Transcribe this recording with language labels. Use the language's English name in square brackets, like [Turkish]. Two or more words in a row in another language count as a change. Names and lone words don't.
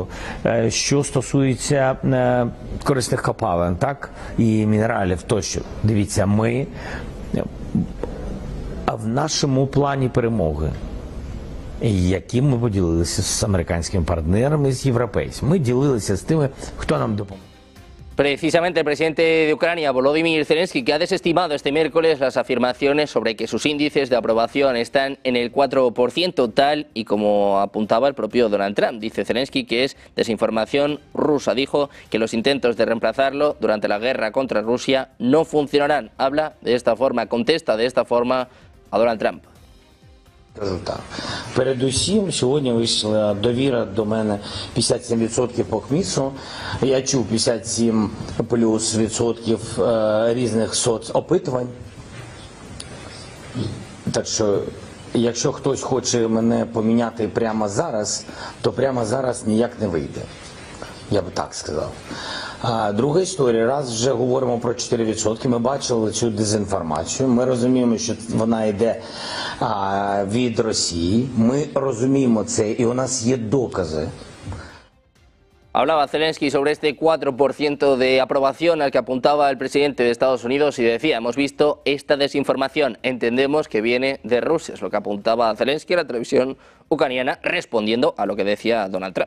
[Ukrainian] Що стосується корисних копалин, так, і мінералів тощо. Дивіться, ми в нашому плані перемоги, яким ми поділилися з американськими партнерами, з європейцями. Ми ділилися з тими, хто нам допомагає. [Spanish] Precisamente el presidente de Ucrania, Volodymyr Zelensky, que ha desestimado este miércoles las afirmaciones sobre que sus índices de aprobación están en el 4%, tal y como apuntaba el propio Donald Trump. Dice Zelensky que es desinformación rusa. Dijo que los intentos de reemplazarlo durante la guerra contra Rusia no funcionarán. Habla de esta forma, contesta de esta forma a Donald Trump. [Ukrainian] Результат. Передусім, сьогодні вийшла довіра до мене 57% по КМІСу. Я чув 57 плюс відсотків різних соцопитувань. Так що, якщо хтось хоче мене поміняти прямо зараз, то прямо зараз ніяк не вийде. Я б так сказав. Друга історія, раз вже говоримо про 4%, ми бачили цю дезінформацію, ми розуміємо, що вона йде від Росії, ми розуміємо це і у нас є докази. [Spanish] Hablaba Zelensky sobre este 4% de aprobación al que apuntaba el presidente de Estados Unidos y decía, hemos visto esta desinformación, entendemos que viene de Rusia, es lo que apuntaba Zelensky a la televisión ucraniana respondiendo a lo que decía Donald Trump.